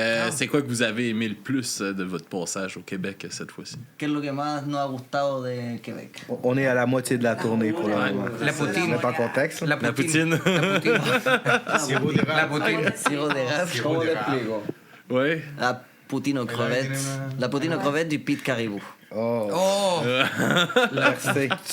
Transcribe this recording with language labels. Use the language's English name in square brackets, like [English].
[French] C'est quoi que vous avez aimé le plus de votre passage au Québec cette fois-ci? [Spanish] ¿Qué es lo que más nos ha gustado de Québec? [French] On est à la moitié de la tournée pour le moment. La poutine. Pas contexte. La poutine. Sirop d'érable. La poutine. Sirop d'érable. Sirop d'érable. Oui. La poutine aux crevettes. La poutine aux crevettes du Pit Caribou. Oh. Merci.